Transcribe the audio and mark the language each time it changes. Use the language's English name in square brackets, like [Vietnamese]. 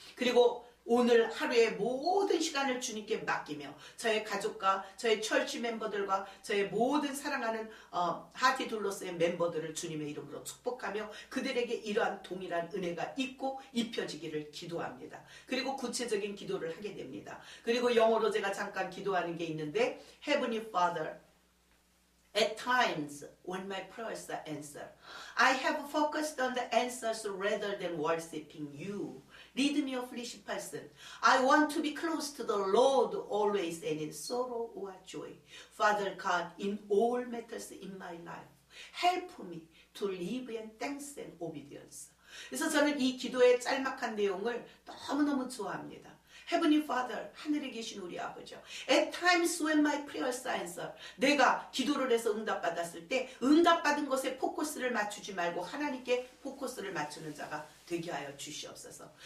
[Korean] 그리고 오늘 하루의 모든 시간을 주님께 맡기며 저의 가족과 저의 철치 멤버들과 저의 모든 사랑하는 하티둘로스의 멤버들을 주님의 이름으로 축복하며 그들에게 이러한 동일한 은혜가 있고 입혀지기를 기도합니다. 그리고 구체적인 기도를 하게 됩니다. 그리고 영어로 제가 잠깐 기도하는 게 있는데 [English] Heavenly Father, at times, when my prayers are answered, I have focused on the answers rather than worshiping you. Lead me, a foolish person. I want to be close to the Lord always and in sorrow or joy. Father God, in all matters in my life, help me to live in thanks and obedience. [Korean] 그래서 저는 이 기도의 짤막한 내용을 너무너무 좋아합니다. [English] Heavenly Father, [Korean] 하늘에 계신 우리 아버지, [English] at times when my prayers are answered, [Korean] 내가 기도를 해서 응답받았을 때 응답받은 것에 포커스를 맞추지 말고 하나님께 포커스를 맞추는 자가 되게 하여 주시옵소서.